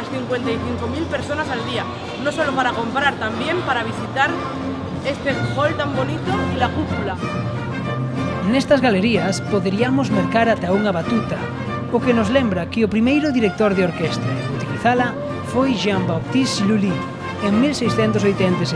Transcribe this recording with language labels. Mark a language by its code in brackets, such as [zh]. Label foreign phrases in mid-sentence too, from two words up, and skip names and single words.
[es] 55.000 personas al día, no solo para comprar, también para visitar este hall tan bonito y la cúpula. [gl] Nestas galerías poderíamos mercar ata unha batuta, o que nos lembra que o primeiro director de orquestra en utilizala foi Jean-Baptiste Lully en 1687.